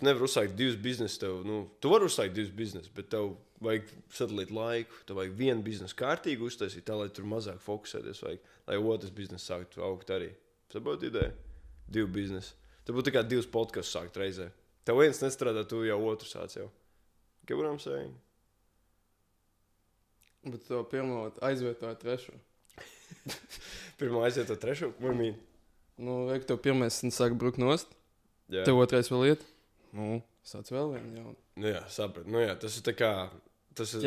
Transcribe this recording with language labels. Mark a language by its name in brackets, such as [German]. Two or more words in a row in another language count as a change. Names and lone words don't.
[Latvian] Tu nevar uzsākt divus biznesus. Tu vari uzsākt divus biznesus, bet tev vajag sadalīt laiku. Tev vajag vienu biznesu kārtīgi uztaisīt, tā, lai tur mazāk fokusēties. Vajag, lai otrs biznesu sāktu augt arī. Saproti ideju? Divu biznesu. Te būtu tikai 2 podcasts sākt reizē. Tev viens nestrādā, tu jau otru sāc jau. [English] Get what I'm saying? [Latvian] Bet to pirmo aizvietoju trešo. Pirmā aiziet to trešo? What Nu, vajag tev pirmais sāk brukt nost. Jā. Tev otrais vēl iet. Nu, sāc vēl vienu jaunu. Nu jā, sapratu. Nu jā, tas ir tā kā... Tas ir...